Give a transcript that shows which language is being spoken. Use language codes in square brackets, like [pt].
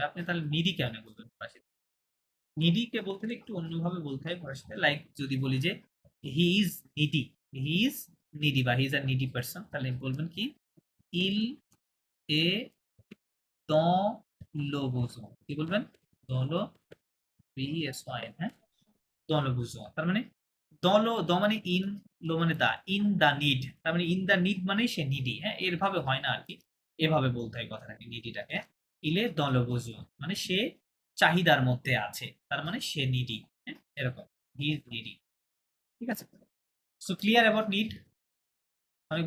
[bn] আপনি তাহলে নিডি কেন বলবেন ফরাসিতে? নিডি কে বলতে হলে একটু অন্যভাবে বলতে হয় ফরাসিতে। লাইক যদি বলি যে [en] he is needy, he is needy [bn] বা [en] he is a needy person, [bn] তাহলে বলবেন কি? [fr] ইল এ dans le besoin, [bn] কি বলবেন? [fr] dans le BESOIN, হ্যাঁ, dans le besoin। [bn] তার মানে দ মানে ইন, লো মানে দা, [en] In the need. [bn] তার মানে [en] in the need [bn] মানে সে নিডি, হ্যাঁ, এরভাবে হয় না আর কি। এভাবে বলতে হয় কথাটাকে, নিডিটাকে। [fr] ইলে দল বুঝো [bn] মানে সে চাহিদার মধ্যে আছে, তার মানে সে নিডি, হ্যাঁ, এরকম। [en] He is needy. [bn] ঠিক আছে? [en] So clear about need? অনেক